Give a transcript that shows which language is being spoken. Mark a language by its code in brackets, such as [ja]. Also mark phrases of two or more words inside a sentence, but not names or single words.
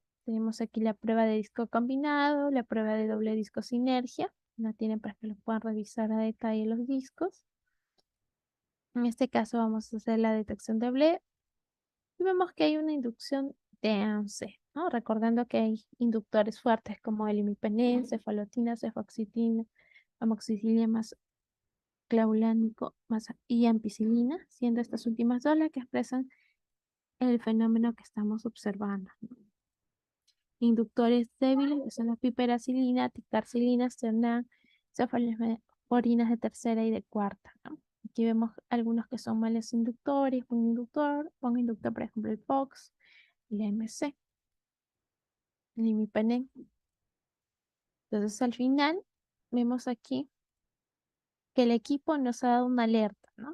[es] Tenemos aquí la prueba de disco combinado, la prueba de doble disco sinergia. La tienen para que lo puedan revisar a detalle los discos. En este caso vamos a hacer la detección de BLE y vemos que hay una inducción de ANC, ¿no? Recordando que hay inductores fuertes como el imipenem, cefalotina, cefoxitina, amoxicilina más clavulánico más y ampicilina, siendo estas últimas dos las que expresan el fenómeno que estamos observando, ¿no? Inductores débiles que son la piperacilina, ticarcilina, cernán, cefalosporinas de tercera y de cuarta, ¿no? Aquí vemos algunos que son males inductores, buen inductor, por ejemplo, el POX, el MC, el imipenem. Entonces, al final, vemos aquí que el equipo nos ha dado una alerta, ¿no?